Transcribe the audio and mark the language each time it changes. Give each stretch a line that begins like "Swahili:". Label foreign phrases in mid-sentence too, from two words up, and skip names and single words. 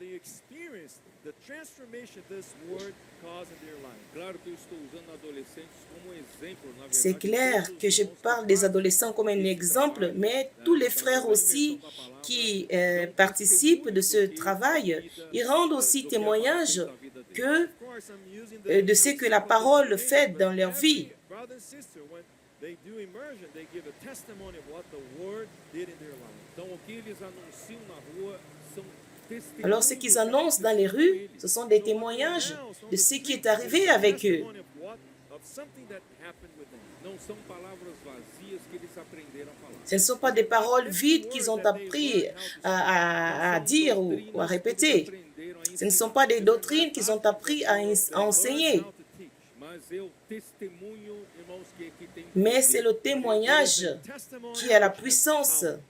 French: C'est clair que je parle des adolescents comme un exemple, mais tous les frères aussi qui participent de ce travail, ils rendent aussi témoignage de ce que la parole fait dans leur vie.
English: they do immersion, they give a testimony of what the word did in their life.
Portuguese: Então, o que eles anunciam na rua são testemunhos.
French: Alors, ce qu'ils annoncent dans les rues, ce sont des témoignages de ce qui est arrivé avec eux.
Portuguese: Não são palavras vazias que eles aprenderam a falar.
French: Ce ne sont pas des paroles vides qu'ils ont appris à dire ou à répéter. Ce ne sont pas des doctrines qu'ils ont appris à enseigner. Mais c'est le témoignage qui a la puissance.